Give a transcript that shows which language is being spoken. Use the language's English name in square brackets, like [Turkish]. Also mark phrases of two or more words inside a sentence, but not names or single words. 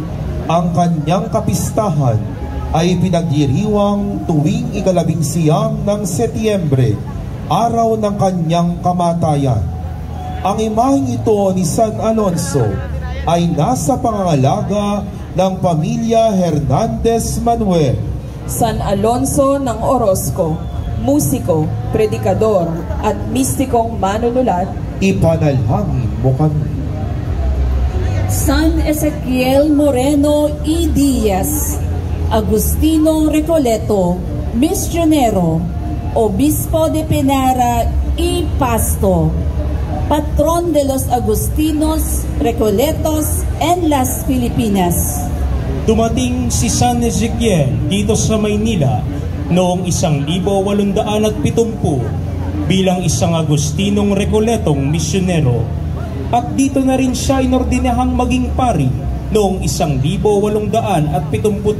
[Filipino] Ang kanyang kapistahan ay pinagdiriwang tuwing 19 ng Setyembre, araw ng kanyang kamatayan. Ang imaheng ito ni San Alonso ay nasa pangangalaga ng pamilya Hernandez Manuel. San Alonso ng Orozco, musiko, predikador at mistikong manunulat, ipanalangin mo kami. San Ezequiel Moreno E. [Spanish] Diaz, Agustino Recoleto, misyonero, Obispo de Penara y Pasto, Patron de los Agustinos, Recoletos, en las Filipinas. [Filipino] Dumating si San Ezequiel dito sa Maynila noong 1870 bilang isang Agustinong Recoletong misyonero, at dito na rin siya inordinahang maging pari noong 1871.